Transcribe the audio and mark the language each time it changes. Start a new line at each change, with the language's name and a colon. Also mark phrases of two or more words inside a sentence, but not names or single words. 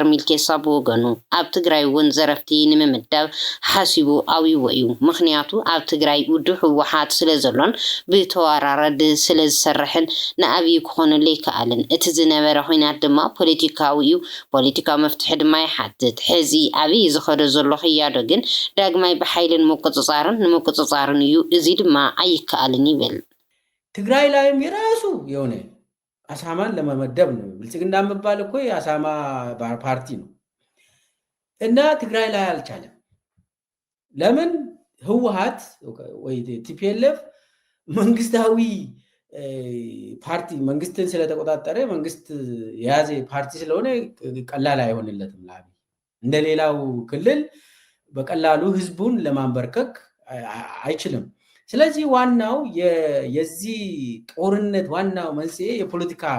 Tigrinya: ሚልኬሳ ብወገኑ ኣብ ትግራይ እውን ዘረፍቲ ንምምዳብ ሓሲቡ ኣውይዎ እዩ ምኽንያቱ ኣብ ትግራይ ውድብ ህወሓት ስለ ዘሎን ብተወራረድ ስለ ዝሰርሕን ንኣብይ ክኾነሉ ኣይከኣልን እቲ ዝነበረ ኩናት ድማ ፖለቲካዊ መፍትሒ ድማ ይሓትት ሕዚ ኣብይ ዝኸደ ዘሎ ክያዶ ግን ዳግማይ ብሓይልን ንምቁፅፃርን እዩ እዚ ድማ ኣይከኣልን ይብል
Amharic: ትግራይ ላይም የራሱ የሆነ አሳማን ለመመደብ ነው ብልጽግና መባል እኮ የአሳማ ፓርቲ ነው እና ትግራይ ላይ አልቻለም ለምን ህወሓት ወይ ቲፒኤልኤፍ መንግስታዊ ፓርቲ መንግስትን ስለተቆጣጠረ መንግስት የያዘ ፓርቲ ስለሆነ ቀላል አይሆንለትም ለአብይ እንደሌላው ክልል በቀላሉ ህዝቡን ለማንበርከክ አይችልም ስለዚህ ዋናው የዚህ ጦርነት ዋናው መንስኤ የፖለቲካ